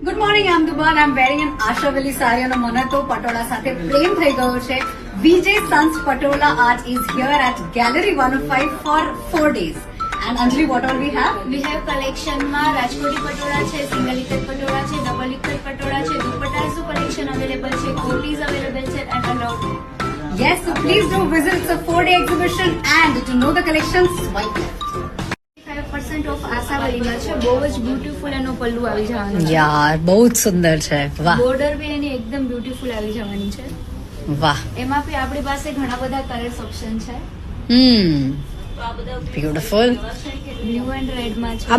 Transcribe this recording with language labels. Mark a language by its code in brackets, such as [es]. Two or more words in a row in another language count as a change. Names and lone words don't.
[en] Morning, I'm Dubaan I'm wearing an Ashavali saree [gu] અને મને તો પટોળા સાથે પ્રેમ થઈ ગયો છે. [en] VJ Sons Patola Art is here at Gallery 105 for 4 days. And Anjali, what all we have? We have collection [gu] માં રાજકોટી પટોળા છે, સિંગલ ઇકત પટોળા છે, ડબલ ઇકત પટોળા છે, દુપટ્ટાઝ [en] collection available [gu] છે, કોટીઝ available છે [en] and a lot. Yes, so please do visit. It's a 4-day exhibition and to know the collection, swipe left. [gu] 5% ઓફ આશાવલીમાં છે. બહુ જ બ્યુટીફુલ એનો પલ્લુ આવી જવાનો છે. યાર બહુ જ સુંદર છે. વાહ બોર્ડર બી એની એકદમ બ્યુટીફુલ આવી જવાની છે. વાહ. એમાં બી આપણી પાસે ઘણા બધા કલર્સ ઓપ્શન છે. બ્યુટીફુલ. [en] blue and red [gu] માં છે.